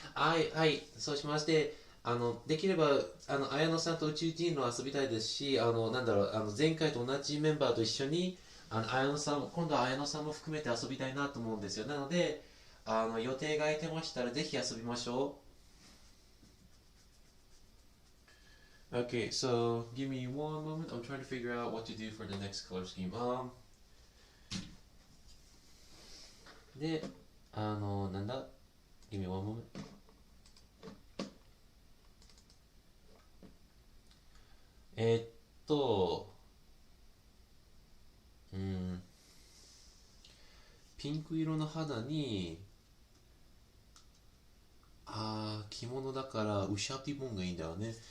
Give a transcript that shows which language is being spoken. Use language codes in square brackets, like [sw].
[ja] はい、はい、そうしまして、できれば、綾野さんと宇宙人の遊びたいですし、なんだろう、前回と同じメンバーと一緒に、綾野さん、今度は綾野さんも含めて遊びたいなと思うんですよ。なので、予定が空いてましたら、ぜひ遊びましょう。 [en] Okay, so give me one moment. I'm trying to figure out what to do for the next color scheme. [ja] で、なんだ [en] Give me one moment. [ja] えーっと、うん、ピンク色の肌に、着物だから、ウシャティボンがいいんだよね。